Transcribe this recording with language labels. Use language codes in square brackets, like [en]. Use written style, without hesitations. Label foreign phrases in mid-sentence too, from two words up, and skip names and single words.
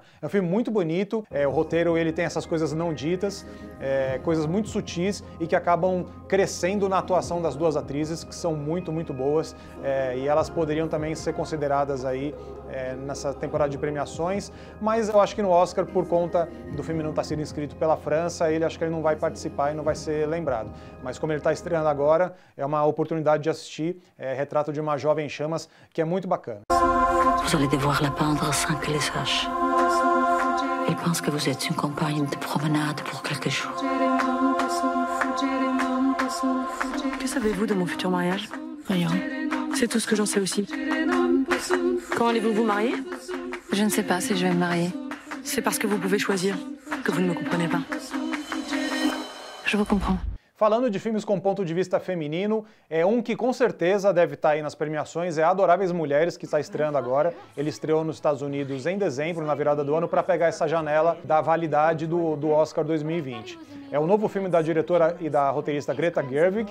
[pt] É um filme muito bonito, o roteiro ele tem essas coisas não ditas, coisas muito sutis e que acabam crescendo na atuação das duas atrizes, que são muito boas, e elas poderiam também ser consideradas aí nessa temporada de premiações, mas eu acho que no Oscar, por conta do filme não estar sendo inscrito pela França, acho que ele não vai participar e não vai ser lembrado. Mas como ele está estreando agora, é uma oportunidade de assistir Retrato de uma Jovem em Chamas, que é muito bacana. [fr] Vous allez devoir la peindre sans que elle sache. Elle pense que vous êtes une compagne de promenade pour quelques jours. Que savez-vous de mon futur mariage? Rien. C'est tout ce que j'en sais aussi. Quand allez-vous vous marier? Je ne sais pas si je vais me marier. C'est parce que vous pouvez choisir que vous ne me comprenez pas. Je vous comprends. [pt] Falando de filmes com ponto de vista feminino, um que com certeza deve estar aí nas premiações é Adoráveis Mulheres, que está estreando agora. Ele estreou nos Estados Unidos em dezembro, na virada do ano, para pegar essa janela da validade do Oscar 2020. É o novo filme da diretora e da roteirista Greta Gerwig.